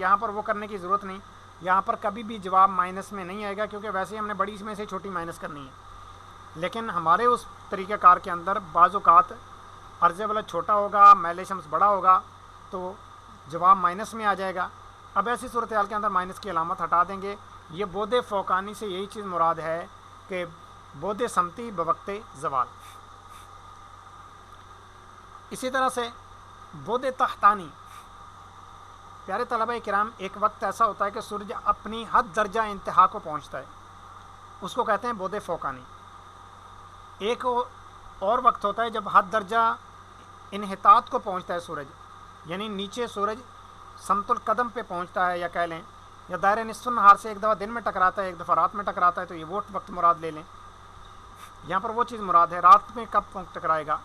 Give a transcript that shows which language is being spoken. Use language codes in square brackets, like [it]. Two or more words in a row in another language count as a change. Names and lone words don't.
[ur] یہاں پر وہ کرنے کی ضرورت نہیں، یہاں پر کبھی بھی جواب مائنس میں نہیں آئے گا کیونکہ ویسے ہی ہم نے بڑی میں سے چھوٹی مائنس کرنی ہے۔ لیکن ہمارے اس طریقہ کار کے اندر بعض اوقات عرض بلد چھوٹا ہوگا، میل شمس بڑا ہوگا تو جواب مائنس میں آ جائے گا۔ اب ایسی صورتحال کے اندر مائنس کی علامت ہٹا دیں گے۔ یہ بود فوقانی سے یہی چیز مراد ہے کہ بود سمتی بوقت زوال۔ اسی طرح سے بود تحتانی، پیارے طلبہ کرام ایک وقت ایسا ہوتا ہے کہ سورج اپنی حد درجہ انتہا کو پہنچتا ہے، اس کو کہتے ہیں بود فوقانی۔ ایک اور وقت ہوتا ہے جب حد درجہ انحطاط کو پہنچتا ہے سورج، یعنی نیچے سورج سمت القدم پہ پہنچتا ہے، یا کہہ لیں یا دائرہ نصف النہار سے ایک دفعہ دن میں ٹکراتا ہے ایک دفعہ رات میں ٹکراتا ہے، تو یہ وہ وقت مراد لے لیں۔ یہاں پر وہ چیز مراد ہے رات میں کب ٹکرائے گا۔